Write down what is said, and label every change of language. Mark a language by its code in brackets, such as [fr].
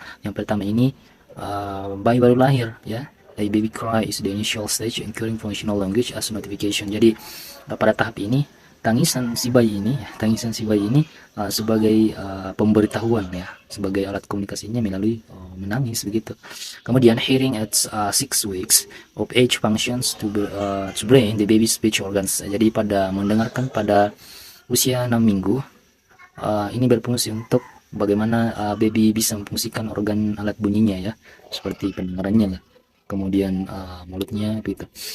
[id] Yang pertama ini bayi baru lahir ya. [en] A baby cry is the initial stage in acquiring functional language as notification. [id] Jadi pada tahap ini tangisan si bayi ini sebagai pemberitahuan ya, sebagai alat komunikasinya melalui menangis begitu. [en] Kemudian hearing at 6 weeks of age functions to brain the baby speech organs. [id] Jadi pada mendengarkan pada usia 6 minggu ini berfungsi untuk bagaimana baby bisa memfungsikan organ alat bunyinya ya, seperti pendengarannya lah, kemudian mulutnya gitu.